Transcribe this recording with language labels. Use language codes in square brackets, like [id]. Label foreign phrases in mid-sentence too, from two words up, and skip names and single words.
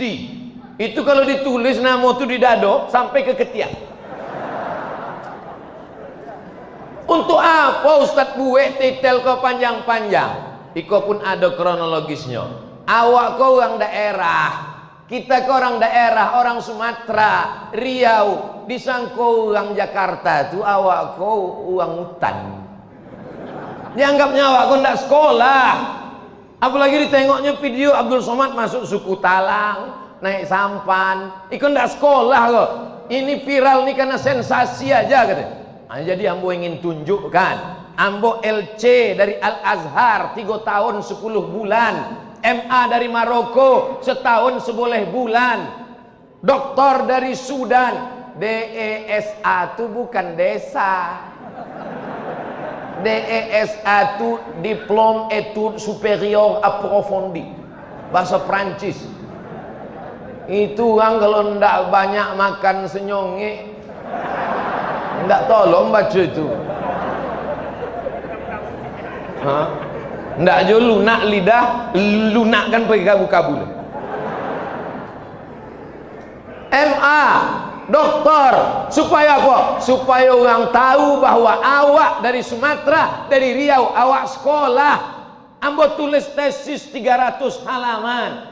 [id] Itu kalau ditulis nama itu di dado sampai ke ketiak. Untuk apa Ustadz buat titel kau panjang-panjang? [min] Iko pun ada kronologisnya. Awak kau orang daerah, kita kau orang daerah, orang Sumatera, Riau, disangkau orang Jakarta tu awak kau orang hutan. Dianggapnya awak kau ndak sekolah. [id] Apalagi ditengoknya video Abdul Somad masuk suku Talang, naik sampan. [min] Iko ndak sekolah kok. [id] Ini viral nih karena sensasi aja katanya. Nah, jadi ambo ingin tunjukkan, ambo LC dari Al Azhar 3 tahun 10 bulan, MA dari Maroko setahun 11 bulan, doktor dari Sudan. DESA itu bukan desa. DESA itu Diplôme Études Supérieures Approfondies, bahasa Prancis. Itu orang kalau ndak banyak makan senyonge, ndak tolong baca itu. [min] Ndak jo lunak lidah, lunakkan pergi kabul-kabul. [id] MA, doktor, supaya apa? Supaya orang tahu bahwa awak dari Sumatera, dari Riau, awak sekolah. [min] Ambo tulis tesis 300 halaman.